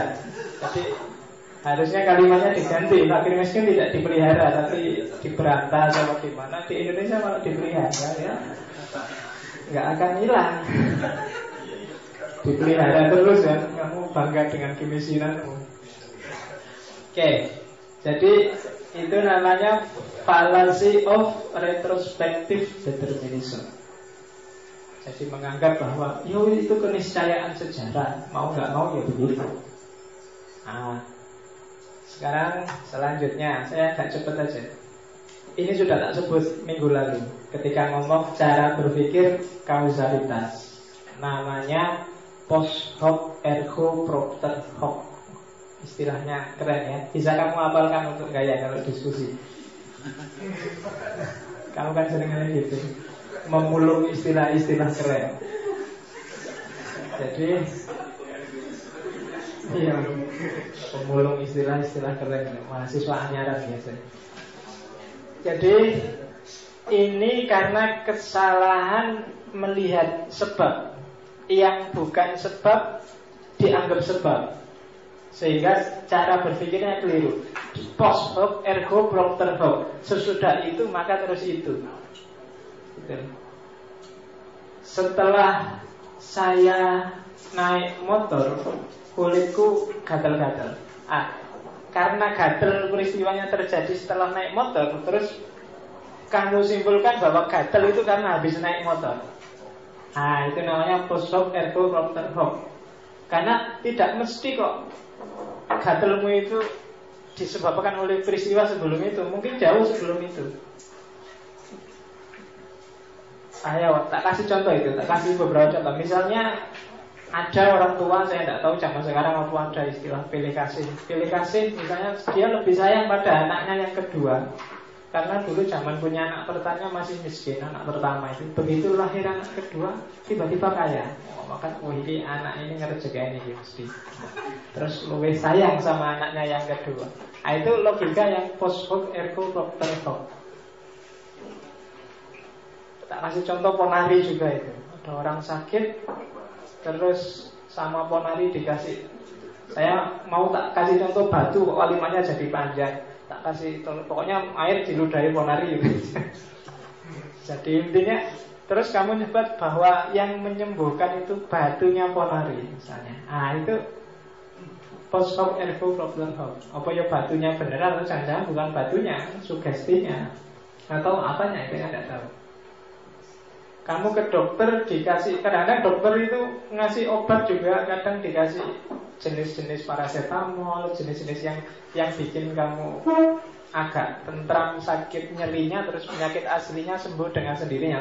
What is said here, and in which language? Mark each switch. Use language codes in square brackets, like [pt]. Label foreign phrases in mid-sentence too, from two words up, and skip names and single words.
[id] Jadi harusnya kalimatnya diganti, fakir miskin tidak dipelihara tapi diberantas atau gimana. Di Indonesia kalau dipelihara ya nggak akan hilang. Dipelihara terus kan, kamu bangga dengan kemiskinanmu. Oke, jadi itu namanya [en] fallacy of retrospective determinism. [id] Jadi menganggap bahwa yo itu keniscayaan sejarah, mau nggak mau ya begitu. Nah, sekarang selanjutnya saya agak cepat aja. Ini sudah tak sebut minggu lalu ketika ngomong cara berpikir kausalitas. [la] Namanya post hoc ergo propter hoc. [id] Istilahnya keren ya. Bisa kamu hafalkan untuk gaya kalau diskusi. Kamu kan seringnya gitu, memulung istilah-istilah keren. Jadi iya, pemulung istilah-istilah keren. Mahasiswa anyaran biasanya. Jadi ini karena kesalahan melihat sebab yang bukan sebab dianggap sebab, sehingga cara berpikirnya keliru. [la] Post hoc ergo propter hoc. [id] Sesudah itu maka terus itu. Setelah saya naik motor, kulitku gatal-gatal. Karena gatal peristiwanya terjadi setelah naik motor, terus kamu simpulkan bahwa gatal itu karena habis naik motor. Itu namanya [la] post hoc ergo propter hoc. [id] Karena tidak mesti kok gatalmu itu disebabkan oleh peristiwa sebelum itu. Mungkin jauh sebelum itu. Ayo, tak kasih contoh itu. Tak kasih beberapa contoh. Misalnya ada orang tua, saya tidak tahu zaman sekarang apa ada istilah pilih kasih. Pilih kasih misalnya dia lebih sayang pada anaknya yang kedua. Karena dulu zaman punya anak pertama masih miskin, anak pertama itu. Begitu lahir anak kedua, tiba-tiba kaya. Maka ini anak ini ngerjain ini mesti. Terus lebih sayang sama anaknya yang kedua. Itu logika yang [la] post hoc ergo propter hoc. [id] Tak kasih contoh ponari juga itu. Ada orang sakit, terus sama ponari dikasih. Saya mau tak kasih contoh batu, kalimatnya jadi panjang. Tak kasih, pokoknya air diludahi ponari gitu. Jadi intinya, terus kamu nyebut bahwa yang menyembuhkan itu batunya ponari misalnya. [la] Itu post hoc ergo propter hoc. [id] Apa ya batunya beneran atau jangan-jangan bukan batunya, sugestinya atau apanya itu yang tidak tahu. Kamu ke dokter dikasih, kadang-kadang dokter itu ngasih obat juga, kadang dikasih jenis-jenis paracetamol, jenis-jenis yang bikin kamu agak tentram sakit nyerinya, terus penyakit aslinya sembuh dengan sendirinya.